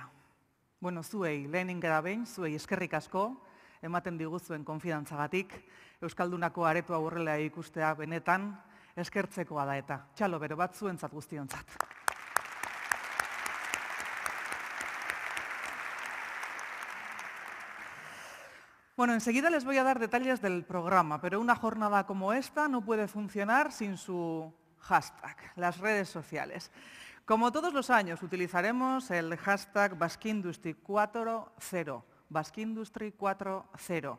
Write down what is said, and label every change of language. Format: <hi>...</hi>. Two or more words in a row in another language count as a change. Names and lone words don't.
<eu>Bueno, zuei, lehenin gara behin, zuei eskerrik asko, ematen diguzuen konfidantzagatik, Euskaldunako aretu aurrela ikustea benetan, eskertzekoa da eta, txalo bero bat zuentzat guztiontzat.</eu> <es>Bueno, enseguida les voy a dar detalles del programa, pero una jornada como esta no puede funcionar sin su hashtag, las redes sociales. Como todos los años, utilizaremos el hashtag Basque Industry 4.0, Basque Industry 4.0.</es>